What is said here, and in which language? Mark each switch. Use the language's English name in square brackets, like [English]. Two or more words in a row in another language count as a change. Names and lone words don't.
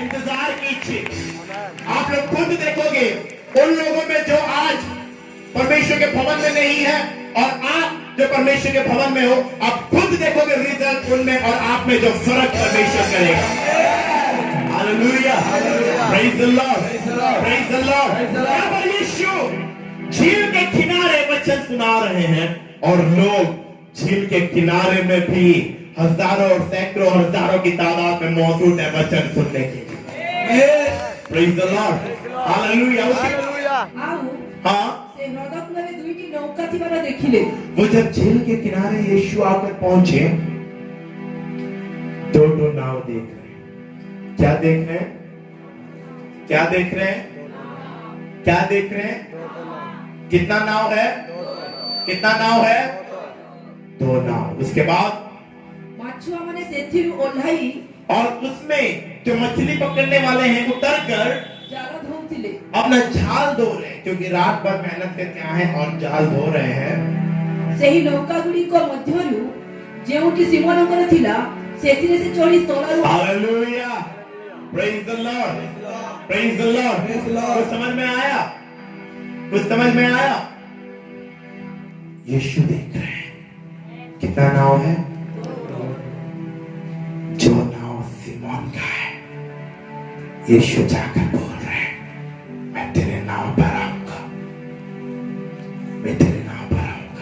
[Hindi] इंतजार कीजिए, आप लोग खुद देखोगे उन लोगों में जो आज परमेश्वर के भवन में नहीं है और आप जो परमेश्वर के भवन में हो, आप खुद देखोगे रिजल्ट उनमें और आप में जो फर्क परमेश्वर करेगा। हालेलुया, [English] Praise the Lord, praise the Lord. [Hindi] यहाँ पर यीशु झील के किनारे वचन सुना रहे हैं और लोग झील के किनारे में भी हजारों और सैकड़ों हजारों की तादाद में मौजूद है वचन सुनने के लिए। [English] Praise the Lord, हालेलुया। [Odia] ଆଉ [Hindi] हाँ, [Odia] ସେ ହ୍ରଦ କୂଳରେ ଦୁଇଟି ନୌକା ଥିବାର ଦେଖିଲେ। [Hindi] वो जब झील के किनारे यीशु आकर पहुंचे, दो नाव देख रहे हैं। क्या देख रहे हैं? क्या देख रहे हैं? क्या देख रहे हैं? कितना नाव है? कितना नाव है? दो नाव। उसके बाद [Odia] ମାଛୁଆ ମାନେ ସେଥିରୁ ଓହ୍ଲାଇ [Hindi] और उसमें जो मछली पकड़ने वाले हैं उतरकर [Odia] ଜାଲ ଧୋଉଥିଲେ। [Hindi] अपना जाल धो रहे हैं, क्योंकि रात भर मेहनत करके आए हैं और जाल धो रहे हैं। [Odia] ସେହି ନୌକା ଗୁଡ଼ିକ ମଧ୍ୟରୁ ଯେଉଁଠି ସିମୋନଙ୍କର ଥିଲା ସେଥିରେ ସେ ଚଢ଼ି ତଳରୁ [Hindi] हालेलुया, [English] Praise the Lord, praise the Lord. [Hindi] कुछ समझ में आया? कुछ समझ में आया? यीशु देख रहे हैं कितना नाव है? जो नाव सिमोन का है। यीशु जाकर बोल रहे हैं, मैं तेरे नाव पर आऊंगा, मैं तेरे नाव पर आऊंगा।